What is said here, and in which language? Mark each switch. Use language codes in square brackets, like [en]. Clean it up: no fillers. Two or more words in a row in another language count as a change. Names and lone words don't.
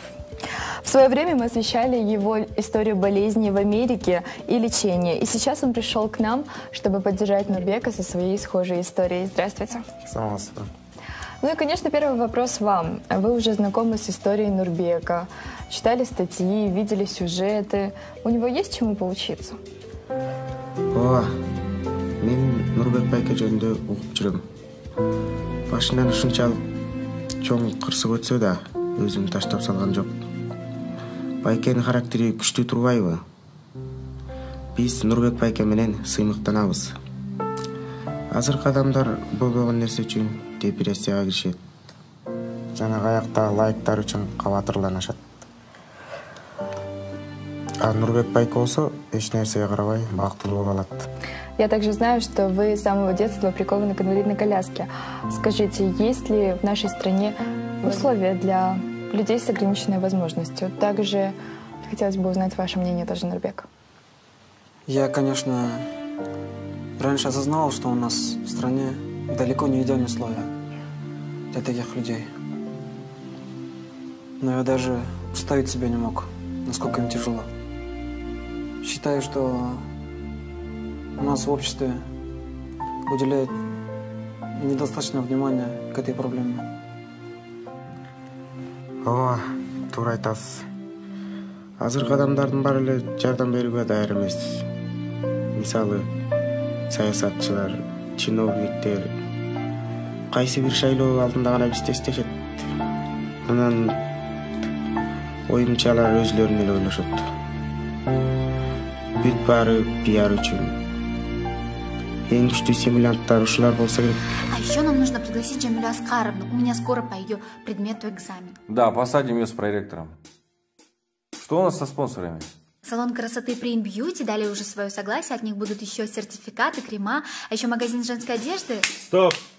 [ru] В свое время мы освещали его историю болезни в Америке и лечения. И сейчас он пришел к нам, чтобы поддержать Нурбека со своей схожей историей. Здравствуйте. Здравствуйте. Ну и, конечно, первый вопрос вам. Вы уже знакомы с историей Нурбека, читали статьи, видели сюжеты. У него есть чему поучиться? [ky] Мен Нурбек байке жөнүндө угуп жүрөм. Башынан ушунчалык чоң кырсык өтсө да, өзүн таштап салган жок. Байкенин характери күчтүү турбайбы? Биз Нурбек байке менен сыймыктанабыз. Азыркы адамдар болбогон нерсе үчүн депрессияга киришет. Жана аякта лайктар үчүн кабатырланышат. А Нурбек байке болсо эч нерсеге карабай бактылуу боло алат. [ru] Я также знаю, что вы с самого детства прикованы к инвалидной коляске. Скажите, есть ли в нашей стране условия для людей с ограниченной возможностью? Также хотелось бы узнать ваше мнение тоже, Нурбек. Я, конечно, раньше осознавал, что у нас в стране далеко не идеальные условия для таких людей. Но я даже представить себе не мог, насколько им тяжело. Считаю, что у нас в обществе уделяют недостаточно внимания к этой проблеме. [ky] Туура айтасыз. Азыркы адамдардын баары эле жардам берүүгө даяр эмес. Мисалы, саясатчылар, чиновниктер кайсы бир шайлоо алдында гана бизди эстешет. Анан оюмча алар өзүлөрүн эле ойлошот. Бүт баары пиар үчүн. Эң күчтүү симулянттар ушулар болсо керек. [ru] А еще нам нужно пригласить Джамилю Аскаровну. У меня скоро по ее предмету экзамен. Да, посадим ее с проректором. Что у нас со спонсорами? Салон красоты Prime Beauty дали уже свое согласие. От них будут еще сертификаты, крема, а еще магазин женской одежды. Стоп!